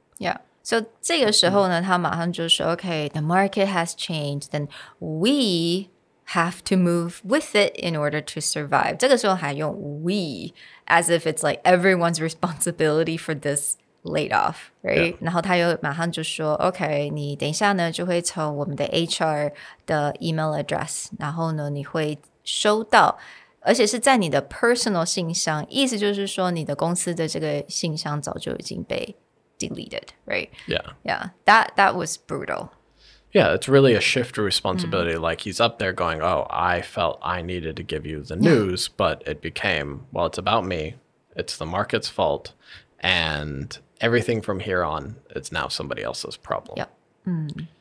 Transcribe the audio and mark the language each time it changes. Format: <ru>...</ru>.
<en>Yeah. So</en> <zh>这个时候呢，他马上就说</zh> <en>okay, the market has changed, then we have to move with it in order to survive.</en> <zh>这个时候还用</zh> <en>we as if it's like everyone's responsibility for this laid off, right?</en> <zh>然后他又马上就说 okay, 你等一下呢就会从我们的 HR 的 email address, 然后呢你会收到，而且是在你的 personal 信箱，意思就是说你的公司的这个信箱早就已经被 deleted, right?</zh> <en>Yeah. That was brutal. Yeah, it's really a shift of responsibility. Like he's up there going, oh, I felt I needed to give you the news, but it became, well, it's about me. It's the market's fault. And everything from here on, it's now somebody else's problem. Yep.</en>